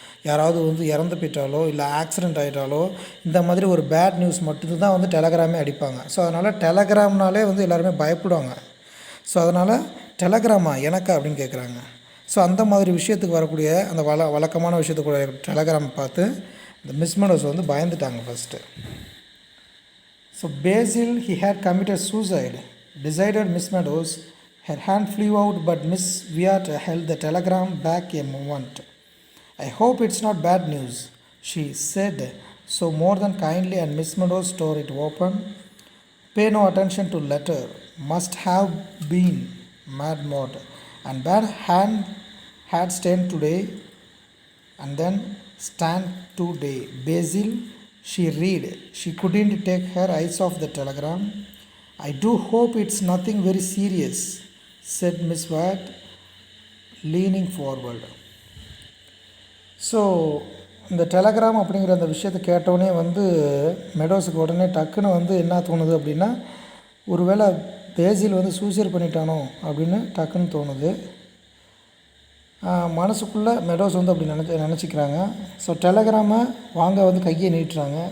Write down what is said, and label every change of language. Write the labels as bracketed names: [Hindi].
[Tamil] யாராவது வந்து இறந்து போயிட்டாலோ இல்லை ஆக்சிடெண்ட் ஆகிட்டாலோ இந்த மாதிரி ஒரு பேட் நியூஸ் மட்டும்தான் வந்து டெலகிராமே அடிப்பாங்க. ஸோ அதனால் டெலகிராம்னாலே வந்து எல்லாருமே பயப்படுவாங்க. ஸோ அதனால் டெலகிராமா எனக்கா அப்படின்னு கேட்குறாங்க. ஸோ அந்த மாதிரி விஷயத்துக்கு வரக்கூடிய அந்த வழக்கமான விஷயத்துக்கு டெலகிராம் பார்த்து இந்த மிஸ் மெடோஸ் வந்து பயந்துட்டாங்க first. [English] So Basil he had committed suicide, decided Miss Meadows. Her hand flew out, but Miss Wyatt held the telegram back a moment. I hope it's not bad news, she said, so more than kindly, and Miss Meadows tore it open. Pay no attention to letter. Must have been mad mod. And bad hand had stand today, and then stand today. Basil, she read. She couldn't take her eyes off the telegram. I do hope it's nothing very serious, said Miss Wyatt, leaning forward. [Tamil] So இந்த Telegram அப்படிங்கிற அந்த விஷயத்தை கேட்டோடனே வந்து மெடோஸுக்கு உடனே டக்குன்னு வந்து என்ன தோணுது அப்படின்னா ஒருவேளை பேசில் வந்து சூசைட் பண்ணிட்டானோ அப்படின்னு டக்குன்னு தோணுது. மனசுக்குள்ளே மெடோஸ் வந்து அப்படி நினச்சிக்கிறாங்க. ஸோ டெலகிராமை வாங்க வந்து கையை நீட்டுறாங்க.